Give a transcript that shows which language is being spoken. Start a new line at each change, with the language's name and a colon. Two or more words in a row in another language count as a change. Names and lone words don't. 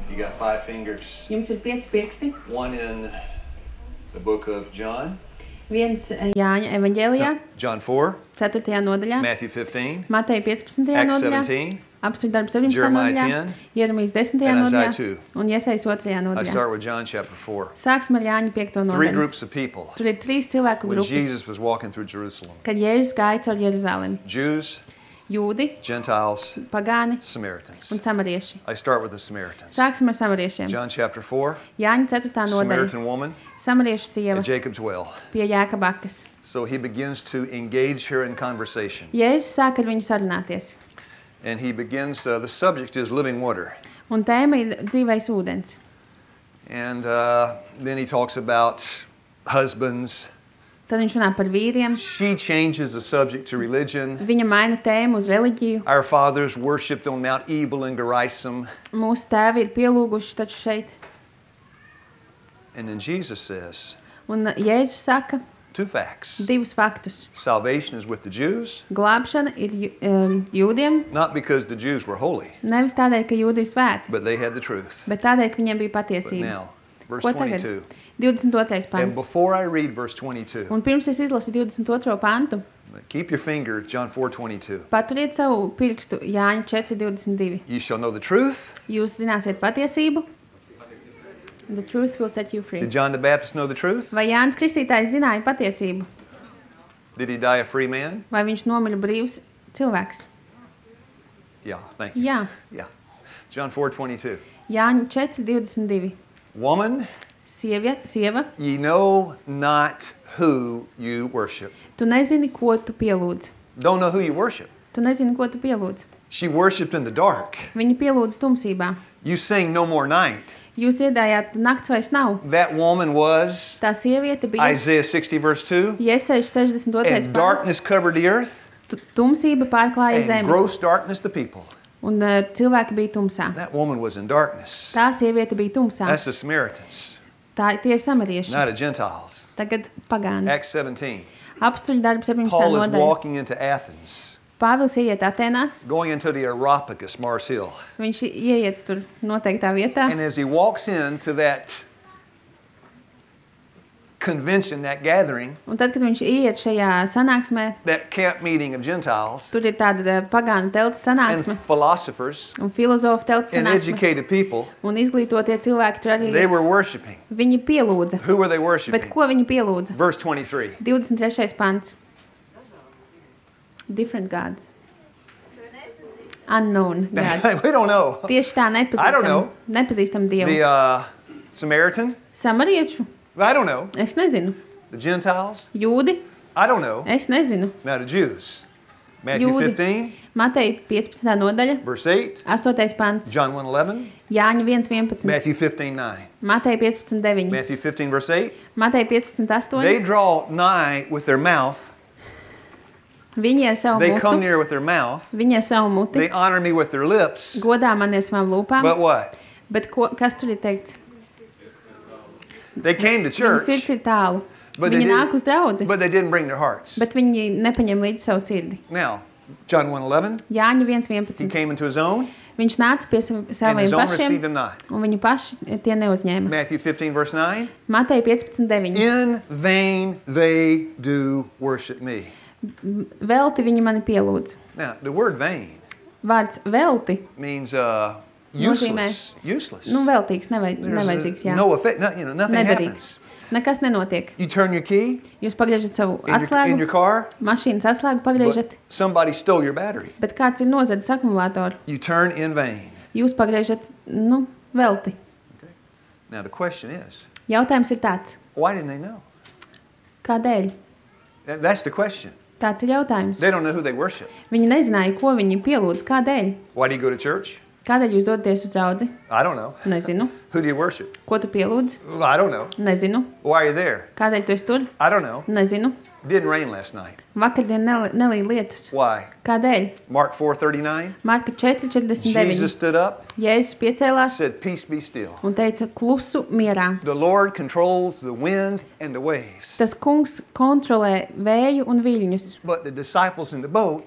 English: You got 5 fingers.
Latvian: Jums ir 5 pirksti.
English: One in the book of John.
Latvian: Viens Jāņa evaņģēlijā,
English: John 4.
Latvian: 4. nodaļā,
English: Matthew 15.
Latvian: Mateja 15.
English: Acts
Latvian: nodaļā, 17. Apstuļu darbu 17.
English: Jeremiah
Latvian: nodaļā, 10. Jeremijas 10.
English: and Isaiah
Latvian: nodaļā 2. un Jesajas 2.
English: I
Latvian: nodaļā.
English: start with John chapter 4.
Latvian: Sāksim ar Jāņa 5. 3 nodaļu.
English: groups of people
Latvian: Tur ir 3 cilvēku
English: when
Latvian: grupas,
English: Jesus was walking through Jerusalem.
Latvian: kad Jēzus gāja caur Jeruzalemi.
English: Jews,
Latvian: Jūdi,
English: Gentiles,
Latvian: pagāni
English: Samaritans.
Latvian: un samarieši.
English: I start with the Samaritans.
Latvian: Sāksim ar samariešiem.
English: John chapter 4.
Latvian: Jāņa 4. nodaļa,
English: Samaritan woman
Latvian: samariešu sieva
English: at Jacob's well.
Latvian: pie Jēkaba akas.
English: So he begins to engage her in conversation.
Latvian: Jēzus sāk ar viņu sarunāties.
English: And he begins, the subject is living water.
Latvian: Un tēma ir dzīvais ūdens.
English: And then he talks about husbands.
Latvian: Tad viņš runā par vīriem.
English: She changes the subject to religion.
Latvian: Viņa maina tēmu uz reliģiju.
English: Our fathers worshipped on Mount Ebal and Gerizim.
Latvian: Mūsu tēvi ir pielūguši taču šeit.
English: And then Jesus says
Latvian: Un Jēzus saka
English: 2 facts.
Latvian: 2 faktus.
English: Salvation is with the Jews,
Latvian: Glābšana ir jūdiem,
English: not because the Jews were holy,
Latvian: nevis tādēļ, ka jūdi ir svēti,
English: but they had the truth.
Latvian: bet tādēļ, ka viņiem bija
English: But
Latvian: patiesība.
English: now, verse
Latvian: Ko tagad? 22. 22.
English: And
Latvian: pants.
English: before I read verse 22,
Latvian: Un pirms es izlasu 22. pantu,
English: keep your finger, John 4:22.
Latvian: paturiet savu pirkstu Jāņa 4.22.
English: You shall know the truth. Jūs zināsiet patiesību. The truth will set you free. Did John the Baptist know the truth?
Latvian: Vai Jānis Kristītājs zināja patiesību?
English: Did he die a free man?
Latvian: Vai viņš nomira brīvs cilvēks?
English: Yeah, thank you.
Latvian: Jā.
English: Yeah. John 4:22.
Latvian: Jāņa 4.22.
English: Woman,
Latvian: Sieva,
English: ye know not who you worship.
Latvian: tu nezini, ko tu pielūdz.
English: Don't know who you worship.
Latvian: Tu nezini, ko tu pielūdz.
English: She worshiped in the dark.
Latvian: Viņa pielūdz tumsībā.
English: You sing no more night.
Latvian: Jūs dziedājāt, nakts vairs nav.
English: That woman was
Latvian: Tā sieviete bija
English: Isaiah 60 verse 2.
Latvian: Jesajas 62.
English: And
Latvian: pants.
English: darkness covered the earth,
Latvian: Tumsība pārklāja
English: and
Latvian: zemi.
English: gross darkness the people.
Latvian: Un cilvēki bija tumsā.
English: That woman was in darkness.
Latvian: Tā sieviete bija tumsā.
English: That's the Samaritans,
Latvian: Tie ir samarieši.
English: not the Gentiles.
Latvian: Tagad pagāni.
English: Acts 17.
Latvian: Apstuļu darbu 17.
English: Paul is
Latvian: nodaļa.
English: walking into Athens,
Latvian: Pāvils ieiet Atēnās.
English: going into the Areopagus, Mars Hill.
Latvian: Viņš ieiet tur noteiktā vietā.
English: And as he walks into that convention, that gathering,
Latvian: Un tad, kad viņš ieiet šajā sanāksmē,
English: that camp meeting of Gentiles
Latvian: tur ir tāda pagānu telts
English: and
Latvian: sanāksme
English: philosophers
Latvian: un filozofu telts
English: and
Latvian: sanāksme.
English: educated people,
Latvian: Un izglītotie cilvēki tur arī
English: they were worshiping.
Latvian: viņi pielūdza.
English: Who were they
Latvian: Bet
English: worshiping?
Latvian: ko viņi pielūdza?
English: Verse 23.
Latvian: 23. pants.
English: Different gods. Unknown gods. We don't know.
Latvian: Tieši tā
English: I don't know.
Latvian: nepazīstam Dievu.
English: The Samaritan?
Latvian: Samariešu?
English: I don't know.
Latvian: Es nezinu.
English: The Gentiles?
Latvian: Jūdi?
English: I don't know.
Latvian: Es nezinu.
English: Now the Jews. Matthew
Latvian: Jūdi. 15, Mateja 15. nodaļa,
English: verse 8.
Latvian: 8. pants.
English: John 1:11.
Latvian: Jāņa 1.11.
English: Matthew 15:9.
Latvian: Mateja 15.9.
English: Matthew 15, verse 8.
Latvian: Mateja 15.8.
English: They draw nigh with their mouth.
Latvian: Viņi ar savu
English: They come
Latvian: mutu.
English: near with their mouth.
Latvian: Viņi ar savu muti.
English: They honor me with their lips.
Latvian: Godā man ar savām lūpām.
English: But what?
Latvian: Bet kas tur ir teikts?
English: They came to
Latvian: Viņu
English: church,
Latvian: sirds ir tālu.
English: but they
Latvian: Viņi nāk uz
English: didn't,
Latvian: draudzi,
English: but they didn't bring their hearts.
Latvian: bet viņi nepaņem līdzi savu sirdi.
English: Now, John 1:11.
Latvian: Jāņa
English: He
Latvian: 1.11.
English: came into his own,
Latvian: Viņš nāca pie
English: and
Latvian: saviem
English: his own
Latvian: pašiem,
English: received him not.
Latvian: un viņi paši tie neuzņēma.
English: Matthew 15, verse 9.
Latvian: Mateja 15.9.
English: In vain they do worship me.
Latvian: Velti viņi mani pielūdz.
English: Now, the word vain
Latvian: Vārds velti,
English: means
Latvian: Nozīmē-
English: useless. Useless.
Latvian: nu veltīgs,
English: There's
Latvian: nevajadzīgs, jā.
English: no effect. Nothing
Latvian: Nederīgs.
English: happens.
Latvian: Nekas nenotiek.
English: You turn your key
Latvian: Jūs pagriežat savu
English: in your
Latvian: atslēgu,
English: car,
Latvian: mašīnas atslēgu pagriežat,
English: but somebody stole your battery.
Latvian: bet kāds ir nozadzis akumulātoru.
English: You turn in vain.
Latvian: Jūs pagriežat, velti.
English: Now, the question is,
Latvian: Jautājums ir tāds.
English: why didn't they know?
Latvian: Kādēļ?
English: That's the question.
Latvian: Tāds ir jautājums.
English: They don't know who they worship.
Latvian: Viņi nezināja, ko viņi pielūdz. Kādēļ?
English: Why do you go to church?
Latvian: Kādēļ jūs dodaties uz draudzi?
English: I don't know.
Latvian: Nezinu.
English: Who do you worship?
Latvian: Ko tu pielūdz?
English: I don't know.
Latvian: Nezinu.
English: Why are you there?
Latvian: Kādēļ tu esi tur?
English: I don't know.
Latvian: Nezinu.
English: Didn't rain last night.
Latvian: Vakardien nelīja lietus.
English: Why?
Latvian: Kādēļ?
English: Mark 4:39.
Latvian: Marka 4.49.
English: Jesus stood up,
Latvian: Jēzus piecēlās
English: said, "Peace be still."
Latvian: un teica klusu mierā.
English: The Lord controls the wind and the waves.
Latvian: Tas kungs kontrolē vēju un viļņus,
English: But the disciples in the boat